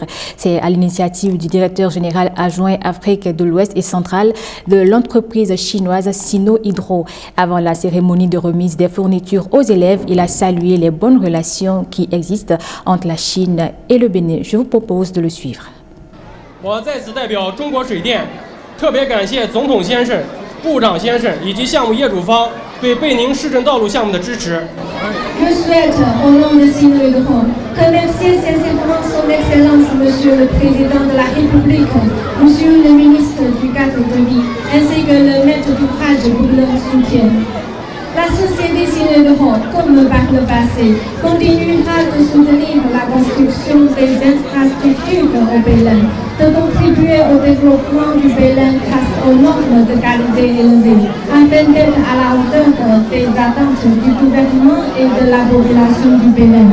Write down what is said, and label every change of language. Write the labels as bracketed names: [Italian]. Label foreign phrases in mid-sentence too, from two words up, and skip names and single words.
[French] C'est à l'initiative du directeur général adjoint Afrique de l'Ouest et centrale de l'entreprise chinoise Sino Hydro. Avant la cérémonie de remise des fournitures aux élèves, il a salué les bonnes relations qui existent entre la Chine et le Bénin. Je vous propose de le suivre. [Chinese] 我在此代表中国水电特别感谢总统先生、部长先生以及项目业主方对贝宁市政道路项目的支持。 [French] Je souhaite, au nom de Sino Hydro, remercier sincèrement son Excellence Monsieur le Président de la République, Monsieur le Ministre du Cadre de Vie, ainsi que le maître d'ouvrage pour leur soutien. La société Sino Hydro, comme par le passé, continuera de soutenir la construction des infrastructures au Bénin, de contribuer au développement du Bénin grâce aux normes de qualité élevées, afin d'être à la hauteur des attentes du gouvernement et de la population du Bénin.